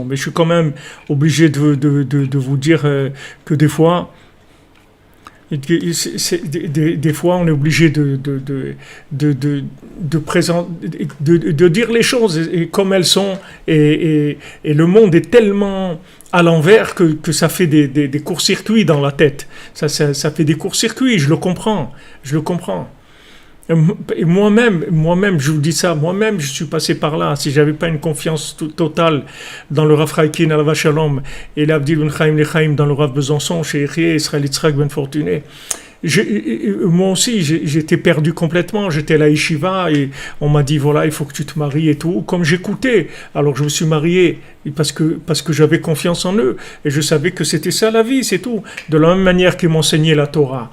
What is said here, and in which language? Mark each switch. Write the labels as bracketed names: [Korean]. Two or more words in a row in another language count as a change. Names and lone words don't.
[French] Mais je suis quand même obligé de vous dire que des fois, des fois, on est obligé de dire les choses comme elles sont, et le monde est tellement à l'envers que ça fait des courts-circuits dans la tête. Ça fait des courts-circuits, je le comprends. Et moi-même, je vous dis ça, moi-même, je suis passé par là. Si j'avais pas une confiance totale dans le Rav Chaikin, [Hebrew] עליו השלום, [French] et l'Abdil Ben Chaim Lechaim dans le Rav Besançon, chez Echie, Israël Yitzhak Ben Fortuné, moi aussi, j'étais perdu complètement. J'étais à la yeshiva et on m'a dit, voilà, il faut que tu te maries et tout. Comme j'écoutais, alors je me suis marié parce que j'avais confiance en eux. Et je savais que c'était ça la vie, c'est tout. De la même manière qu'ils m'enseignaient la Torah.